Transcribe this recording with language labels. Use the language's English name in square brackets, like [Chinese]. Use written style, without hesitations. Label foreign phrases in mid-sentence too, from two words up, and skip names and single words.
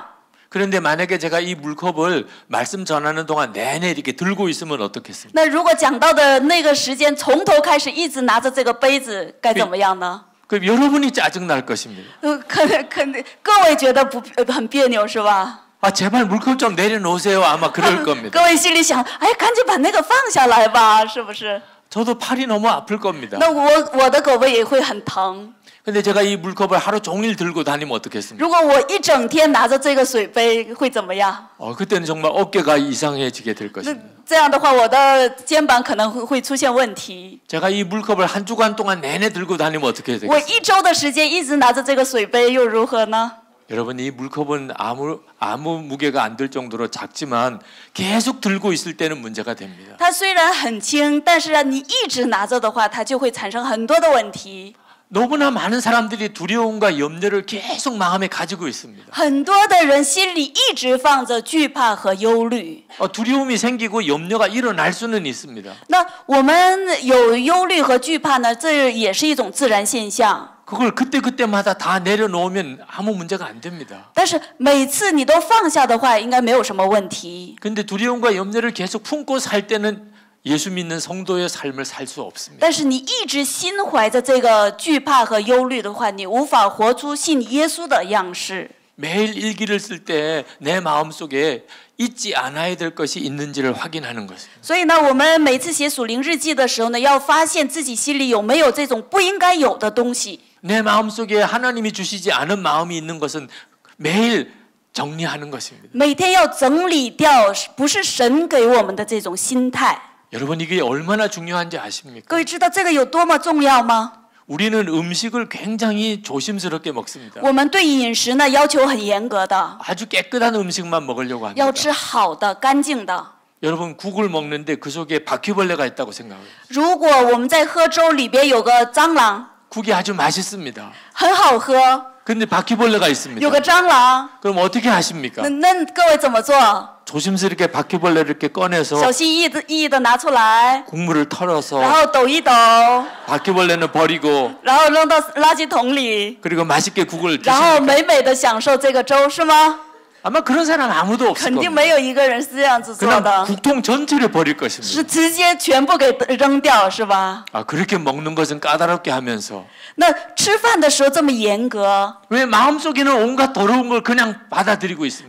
[Korean] 그런데 만약에 제가 이 물컵을 말씀 전하는 동안 내내 이렇게 들고 있으면 어떻겠습니까? [Chinese] 那如果讲到的那个时间从头开始一直拿着这个杯子，该怎么样呢？ [Korean] 그럼 여러분이 짜증 날 것입니다. [Chinese] 各位觉得很别扭是吧？ [Korean] 아 제발 물컵 좀 내려놓으세요. 아마 그럴 겁니다. [Chinese] 各位心里想，哎，赶紧把那个放下来吧，是不是？ [Korean] 저도 팔이 너무 아플 겁니다. [Chinese] 那我的胳膊也会很疼。 [Korean] 근데 제가 이 물컵을 하루 종일 들고 다니면 어떻겠습니까? [Chinese] 如果我一整天拿着这个水杯，会怎么样？ [Korean] 그때는 정말 어깨가 이상해지게 될 [Chinese] 那 [Korean] 것입니다. [Chinese] 这样的话，我的肩膀可能会出现问题。 [Korean] 제가 이 물컵을 한 주간 동안 내내 들고 다니면 어떻게 [Chinese] 我 [Korean] 되겠습니까? [Chinese] 一周的时间一直拿着这个水杯，又如何呢？ [Korean] 여러분 이 물컵은 아무 무게가 안 될 정도로 작지만 계속 들고 있을 때는 문제가 됩니다. [Chinese] 它虽然很轻，但是你一直拿着的话，它就会产生很多的问题。 [Korean] 너무나 많은 사람들이 두려움과 염려를 계속 마음에 가지고 있습니다. [Chinese] 很多的人心里一直放着惧怕和忧虑。 [Korean] 두려움이 생기고 염려가 일어날 수는 있습니다. [Chinese] 那我们有忧虑和惧怕呢，这也是一种自然现象。 [Korean] 그걸 그때마다 다 내려놓으면 아무 문제가 안 됩니다. [Chinese] 但是每次你都放下的话，应该没有什么问题。 [Korean] 근데 두려움과 염려를 계속 품고 살 때는 예수 믿는 성도의 삶을 살 수 없습니다. [Chinese] 但是你一直心怀着这个惧怕和忧虑的话，你无法活出信耶稣的样式。 [Korean] 매일 일기를 쓸 때 내 마음속에 잊지 않아야 될 것이 있는지를 확인하는 것입니다. [Chinese] 所以呢，我们每次写属灵日记的时候呢，要发现自己心里有没有这种不应该有的东西。 [Korean] 내 마음속에 하나님이 주시지 않은 마음이 있는 것은 매일 정리하는 것입니다. [Chinese] 每天要整理掉不是神给我们的这种心态。 [Korean] 여러분 이게 얼마나 중요한지 아십니까? [Chinese] 各位知道这个有多么重要吗？ [Korean] 우리는 음식을 굉장히 조심스럽게 먹습니다. [Chinese] 我们对饮食呢要求很严格的， [Korean] 아주 깨끗한 음식만 먹으려고 합니다. [Chinese] 要吃好的、干净的。 [Korean] 여러분 국을 먹는데 그 속에 바퀴벌레가 있다고 생각해요. [Chinese] 如果我们在喝粥里边有个蟑螂， [Korean] 국이 아주 맛있습니다. [Chinese] 很好喝， [Korean] 근데 바퀴벌레가 있습니다. [Chinese] 有个蟑螂， [Korean] 그럼 어떻게 하십니까? [Chinese] 那各位怎么做？ [Korean] 조심스럽게 바퀴벌레를 이렇게 꺼내서 [Chinese] 小心翼翼的拿出来， [Korean] 국물을 털어서 [Chinese] 然后抖一抖， [Korean] 바퀴벌레는 버리고 [Chinese] 然后扔到垃圾桶里， [Korean] 그리고 맛있게 국을 [Chinese] 然后 [Korean] 드십니까? [Chinese] 美美的享受这个粥，是吗？ [Korean] 아마 그런 사람 아무도 없을 [Chinese] 肯定 [Korean] 겁니다. [Chinese] 没有一个人是这样子做 [Korean] 그냥 [Chinese] 的， [Korean] 국통 전체를 버릴 것입니다. [Chinese] 是直接全部给扔掉，是吧？ [Korean] 그렇게 먹는 것은 까다롭게 하면서 [Chinese] 那吃饭的时候这么严格， [Korean] 왜 마음속에는 온갖 더러운 걸 그냥 받아들이고 있습니까?